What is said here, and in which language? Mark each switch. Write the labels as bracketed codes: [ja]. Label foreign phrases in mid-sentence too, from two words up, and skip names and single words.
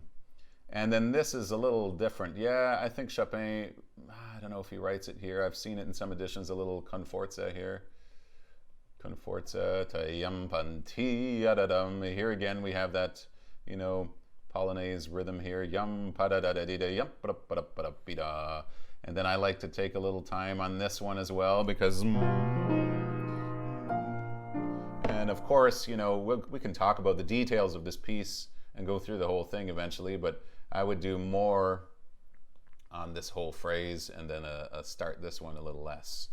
[en] And then this is a little different. Yeah, I think Chopin, I don't know if he writes it here. I've seen it in some editions, a little [it] con forza [en] here. [it] Con forza, ta-yam panti yadadam. [en] Here again we have that, you know, Polonaise rhythm here. Yum pa-da-da-da-da-da, yum pa-da-pa-da-pa-da-bi-da. And then I like to take a little time on this one as well because... And of course, you know, we can talk about the details of this piece and go through the whole thing eventually, but I would do more on this whole phrase and then start this one a little less.